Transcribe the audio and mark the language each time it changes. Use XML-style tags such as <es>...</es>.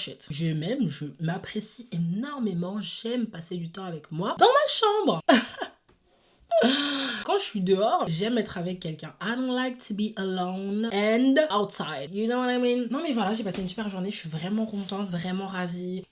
<fr>Je m'aime, je m'apprécie énormément, j'aime passer du temps avec moi dans ma chambre. Quand je suis dehors, j'aime être avec quelqu'un.</fr> <en>I don't like to be alone and outside. You know what I mean?</en> <fr>Non mais voilà, j'ai passé une super journée. Je suis vraiment contente, vraiment ravie.</fr>